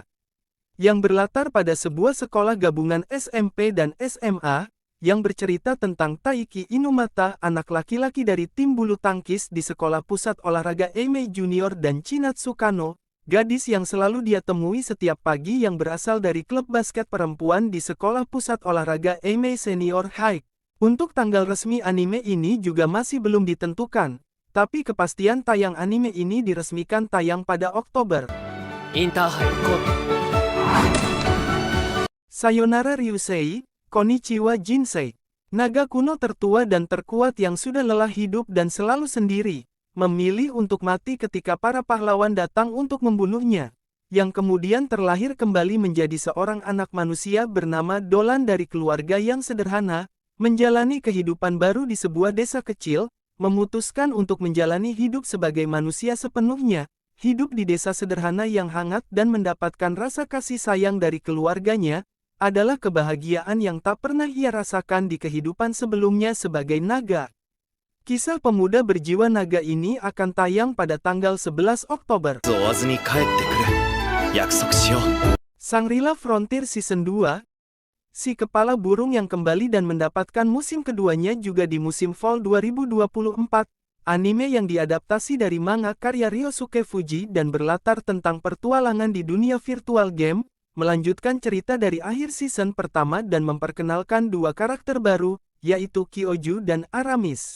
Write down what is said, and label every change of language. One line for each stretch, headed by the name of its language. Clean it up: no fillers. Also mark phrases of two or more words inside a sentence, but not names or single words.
Indonesian: Yang berlatar pada sebuah sekolah gabungan SMP dan SMA, yang bercerita tentang Taiki Inumata, anak laki-laki dari tim bulu tangkis di Sekolah Pusat Olahraga Eimei Junior dan Chinatsu Kano, gadis yang selalu dia temui setiap pagi yang berasal dari klub basket perempuan di sekolah pusat olahraga Eimei Senior High. Untuk tanggal resmi anime ini juga masih belum ditentukan, tapi kepastian tayang anime ini diresmikan tayang pada Oktober.
Japanese: インターハイ行こう。
Indonesian: Sayonara Ryusei, Konnichiwa Jinsei. Naga kuno tertua dan terkuat yang sudah lelah hidup dan selalu sendiri, memilih untuk mati ketika para pahlawan datang untuk membunuhnya, yang kemudian terlahir kembali menjadi seorang anak manusia bernama Dolan dari keluarga yang sederhana, menjalani kehidupan baru di sebuah desa kecil, memutuskan untuk menjalani hidup sebagai manusia sepenuhnya, hidup di desa sederhana yang hangat dan mendapatkan rasa kasih sayang dari keluarganya, adalah kebahagiaan yang tak pernah ia rasakan di kehidupan sebelumnya sebagai naga. Kisah pemuda berjiwa naga ini akan tayang pada tanggal 11 Oktober.
Japanese: 追わずに帰ってくる。約束しよう。
Indonesian: Shangri-La Frontier Season 2. Si kepala burung yang kembali dan mendapatkan musim keduanya juga di musim Fall 2024, anime yang diadaptasi dari manga karya Ryosuke Fuji dan berlatar tentang pertualangan di dunia virtual game, melanjutkan cerita dari akhir season pertama dan memperkenalkan dua karakter baru, yaitu Kyoju dan Aramis.